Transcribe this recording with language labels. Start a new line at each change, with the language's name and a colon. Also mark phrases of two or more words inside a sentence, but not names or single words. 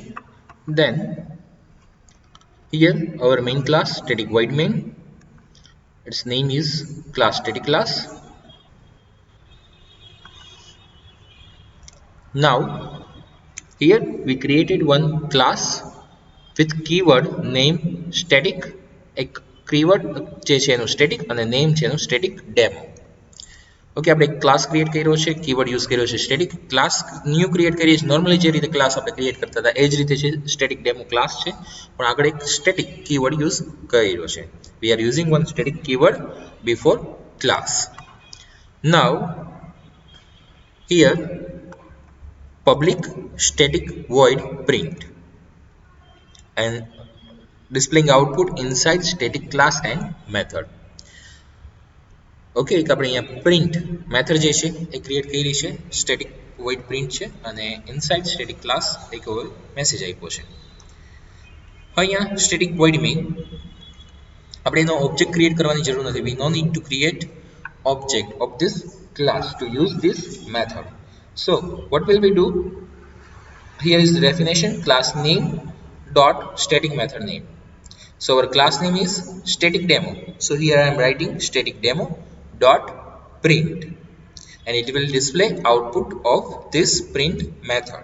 English: Then here our main class static void main, its name is class static class. Now here we created one class with keyword name static,
Gujarati: એક keyword જે છે એનું static અને name છે એનું
English: static demo.
Gujarati: ઓકે, આપણે ક્લાસ ક્રિએટ કર્યો છે, કીવર્ડ યુઝ કર્યો છે સ્ટેટિક. ક્લાસ ન્યૂ ક્રિએટ કરીએ છીએ નોર્મલી જે રીતે ક્લાસ આપણે ક્રિએટ કરતા હતા એ જ રીતે છે
English: static demo class
Gujarati: છે, પણ આગળ એક
English: static keyword use
Gujarati: કર્યો છે.
English: we are using one static keyword before class. now here public static void print and displaying output inside static class and method.
Gujarati: ઓકે, એક આપણે અહીંયા
English: print method
Gujarati: જે છે એ ક્રિએટ કરી છે,
English: static void print
Gujarati: છે અને
English: inside static class
Gujarati: એક મેસેજ આપ્યો છે. અહીંયા
English: static void main
Gujarati: આપણે એનો ઓબ્જેક્ટ ક્રિએટ કરવાની જરૂર નથી.
English: we no need to create object of this class to use this method. So what will we do? Here is the definition, class name dot static method name. So our class name is static demo. So here I am writing static demo dot print and it will display output of this print method.